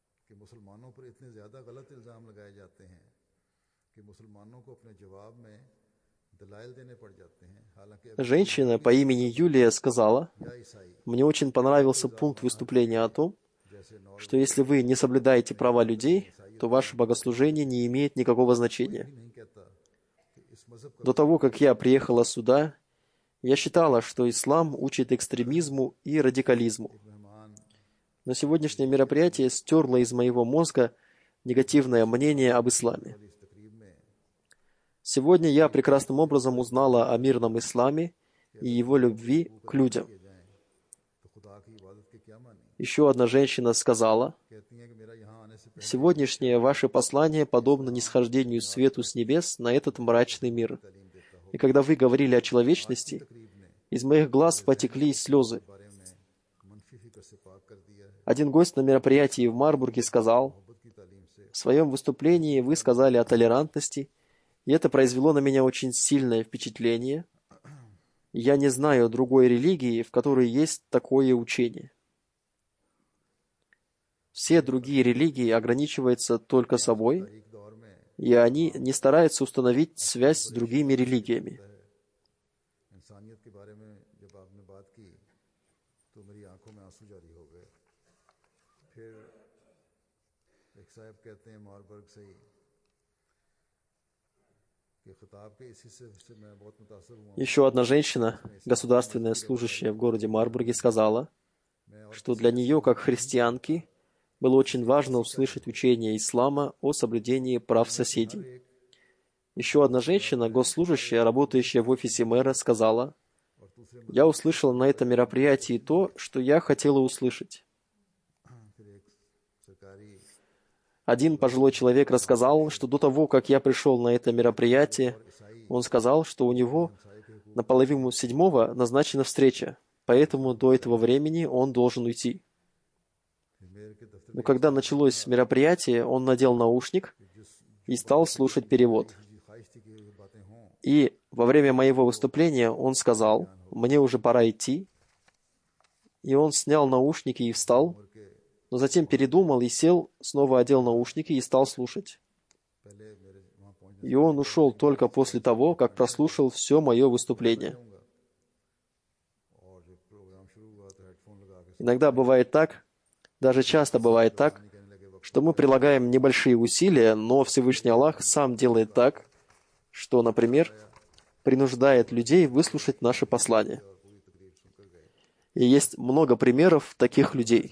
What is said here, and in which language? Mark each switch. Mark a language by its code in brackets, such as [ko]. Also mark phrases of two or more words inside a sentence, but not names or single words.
[hi] कि मुसलमानों पर इतने ज़्यादा गलत इल्ज़ाम लगाए जाते हैं कि मुसलमानों को अपने जवाब में दलाइल देने पड़ जाते हैं, हालांकि अगर कोई [ru] Женщина по имени Юлия сказала: [hi] या ईसाई [ru] «Мне очень понравился пункт выступления о том, [hi] जैसे [ru] что [hi] नॉर्वे [ru] если вы не соблюдаете права людей, то ваше богослужение не имеет никакого значения. [hi] भी नहीं कहता कि इस मज़हब का [ru] До того, как я приехала сюда, я считала, что ислам учит экстремизму и радикализму. [hi] मेहमान [ru] Но сегодняшнее мероприятие стерло из моего мозга негативное мнение об исламе. [hi] वाली इस तकरीब में [ru] Сегодня я прекрасным образом узнала о мирном исламе и его любви к людям. [hi] किए जाएं तो खुदा की इबादत के क्या मानी। [ru] Еще одна женщина сказала: [hi] कहती हैं कि मेरा यहाँ आने से पहले [ru] «Сегодняшнее ваше послание подобно нисхождению свету с небес на этот мрачный мир. [hi] तालीम देता हो [ru] И когда вы говорили о человечности, [hi] तकरीब ने [ru] из моих глаз потекли слезы». [hi] बारे में मनफी फिक्र से पाक कर दिया है। [ru] Один гость на мероприятии в Марбурге сказал: [hi] मोहब्बत की तालीम से [ru] «В своем выступлении вы сказали о толерантности, и это произвело на меня очень сильное впечатление. Я не знаю другой религии, в которой есть такое учение. Все другие религии ограничиваются только собой, [hi] एक दौर में [ru] и они не стараются установить связь с другими религиями. [hi] इंसानियत के बारे में जब आपने बात की तो मेरी आंखों में आंसू जारी हो गए। फिर एक साहब कहते हैं मारबर्ग से ही कि खिताब के इस हिस्से से मैं बहुत मुतासर हुआ। [ru] Еще одна женщина, государственная служащая в городе Марбурге, сказала, что для нее, как христианки, было очень важно услышать учение ислама о соблюдении прав соседей. Еще одна женщина, госслужащая, работающая в офисе мэра, сказала: «Я услышала на этом мероприятии то, что я хотела услышать». [hi] फिर एक सरकारी [ru] Один пожилой человек рассказал, что до того, как я пришел на это мероприятие, он сказал, что у него на половину седьмого назначена встреча, поэтому до этого времени он должен уйти. [hi] मेयर के दफ्तर [ru] Но когда началось мероприятие, он надел наушник и стал слушать перевод. [hi] की ख्वाहिश थी कि ये बातें हों। [ru] И во время моего выступления он сказал: «Мне уже пора идти». И он снял наушники и встал, но затем передумал и сел, снова одел наушники и стал слушать. [hi] पहले मेरे वहाँ पहुँचने [ru] И он ушел только после того, как прослушал все мое выступление. [hi] और जब प्रोग्राम शुरू हुआ तो हेडफोन लगा के [ru] Иногда бывает так, даже часто бывает так, что мы прилагаем небольшие усилия, но Всевышний Аллах сам делает так, что, например, принуждает людей выслушать наше послание. И есть много примеров таких людей.